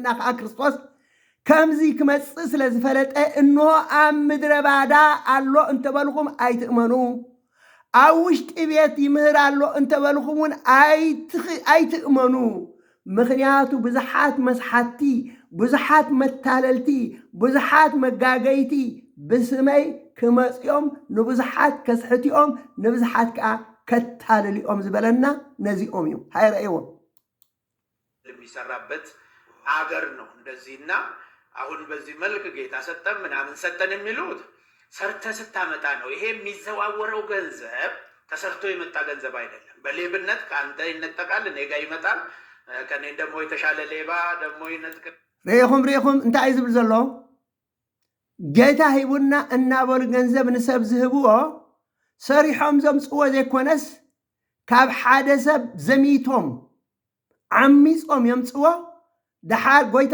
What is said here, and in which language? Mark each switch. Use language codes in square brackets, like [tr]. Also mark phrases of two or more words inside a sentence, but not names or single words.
[ti] ከዓ ክርስቶስ ከምዚ ክመጽእ ስለ ዝፈለጠ እንሆ ኣብ ምድረ ባዳ ኣሎ እንተበልኹም ኣይትእመኑ ኣብ ውሽጢ ቤት ይምህር ኣሎ እንተበልኹም እውን ኣይትእመኑ ምክንያቱ ብዙሓት መስሓቲ ብዙሓት መታለልቲ ብዙሓት መጋገይቲ ብስመይ ክመጽኦም ንብዙሓት ከስሕቲኦም ንብዙሓት ከዓ ከታልልኦም ዝበለና ነዚኦም እዩ ሃይረእይዎ [am] የሚሰራበት አገር ነው እንደዚህና አሁን በዚህ መልክ ጌታ ሰጠን ምናምን ሰጠን የሚሉት ሰርተ ስታመጣ ነው ይሄ የሚዘዋወረው ገንዘብ ተሰርቶ የመጣ ገንዘብ አይደለም በሌብነት ካንተ ይነጠቃል እኔ ጋር ይመጣል ከኔ ደግሞ የተሻለ ሌባ ደግሞ ይነጥቅ [ti] ሬኹም እንታይ ዝብል ዘሎ ጌታ ሂቡና እናበሉ ገንዘብ ንሰብ ዝህብዎ ሰሪሖም ዘምጽዎ ዘይኮነስ ካብ ሓደ ሰብ ዘሚቶም ዓሚጾም የምጽዎ ድሓር ጎይታ